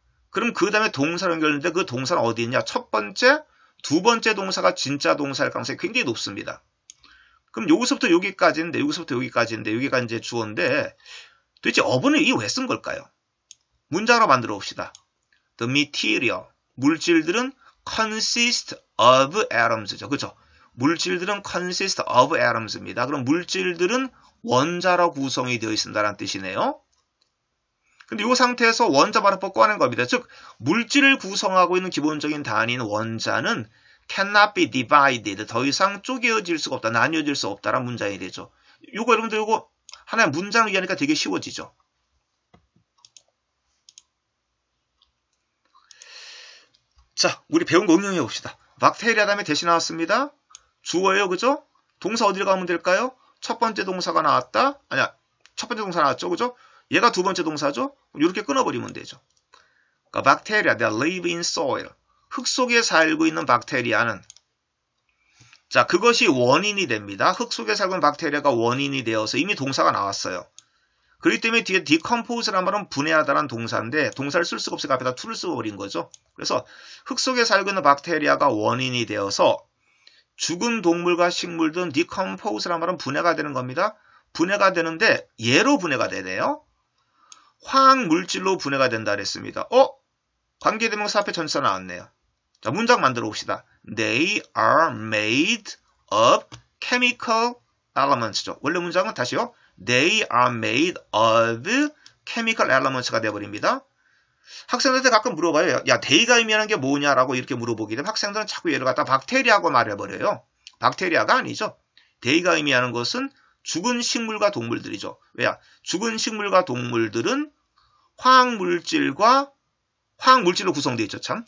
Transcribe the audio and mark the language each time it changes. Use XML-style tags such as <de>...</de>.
<ko>그럼 그 다음에 동사로 연결되는데 그 동사는 어디 있냐? 첫 번째, 두 번째 동사가 진짜 동사일 가능성이 굉장히 높습니다. 그럼 여기서부터 여기까지인데 여기가 이제 주어인데 도대체 어분을 이 왜 쓴 걸까요? 문장으로 만들어 봅시다.</ko> <en>The material, 물질들은 consist of atoms죠.</en> <ko>그죠?</ko> <en>물질들은 consist of atoms입니다.</en> <ko>그럼 물질들은 원자로 구성이 되어 있습니다라는 뜻이네요. 근데 이 상태에서 원자 발음법 꺼낸 겁니다. 즉 물질을 구성하고 있는 기본적인 단위인 원자는 cannot be divided. 더 이상 쪼개어질 수가 없다. 나뉘어질 수 없다라는 문장이 되죠. 이거 여러분들 이거 하나의 문장을 이해하니까 되게 쉬워지죠. 자, 우리 배운 거 응용해 봅시다. 박테리아 다음에 대시 나왔습니다. 주어예요. 그죠? 동사 어디로 가면 될까요? 첫 번째 동사가 나왔다. 아니야. 첫 번째 동사 나왔죠. 그죠? 얘가 두 번째 동사죠? 이렇게 끊어버리면 되죠. 그러니까 박테리아, they live in soil. 흙 속에 살고 있는 박테리아는 자, 그것이 원인이 됩니다. 흙 속에 살고 있는 박테리아가 원인이 되어서 이미 동사가 나왔어요. 그렇기 때문에 뒤에 decompose라는 말은 분해하다라는 동사인데 동사를 쓸 수가 없으니까 앞에다 to를 써버린 거죠. 그래서 흙 속에 살고 있는 박테리아가 원인이 되어서 죽은 동물과 식물들은 decompose라는 말은 분해가 되는 겁니다. 분해가 되는데 얘로 분해가 되네요. 화학물질로 분해가 된다 그랬습니다. 관계대명사 앞에 전치사 나왔네요. 자, 문장 만들어 봅시다.</ko> <en>They are made of chemical elements죠.</en> <ko>원래 문장은 다시요.</ko> <en>They are made of chemical elements 가 되어버립니다.</en> <ko>학생들한테 가끔 물어봐요. 야, they가 의미하는 게 뭐냐라고 이렇게 물어보기 때문에 학생들은 자꾸 얘를 갖다 박테리아고 말해버려요. 박테리아가 아니죠. they가 의미하는 것은 죽은 식물과 동물들이죠. 왜야? 죽은 식물과 동물들은 화학물질로 구성되어 있죠. 참.</ko>